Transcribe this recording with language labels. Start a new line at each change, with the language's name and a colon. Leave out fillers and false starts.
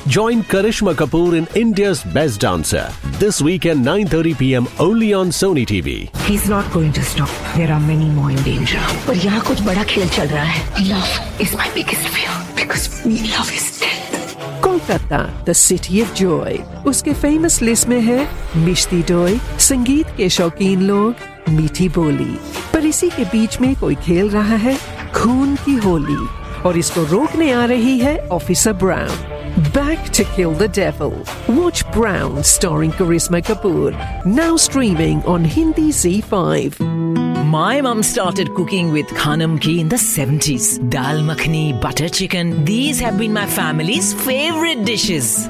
English: Join Karishma Kapoor in India's Best Dancer. This weekend, 9:30 p.m. only on Sony TV. He's not going to stop. There are many more in danger. But
Hindi: yahan kuch bada khel chal raha hai.
English: Love is my biggest fear. Because me, love is death. Kolkata, the city of joy.
Hindi: उसके
English: famous list
Hindi: में है मिश्ती डोय, संगीत के शौकीन लोग, मीठी बोली. पर इसी के बीच में कोई खेल रहा है खून की होली, और इसको रोकने आ रही है officer brown.
English: Back to kill the devil. Watch Brown, starring Karishma Kapoor, now streaming on Hindi Z5. My mom started cooking with khanam ki in the 70s. Dal makhni, butter chicken, these have been my family's favorite dishes.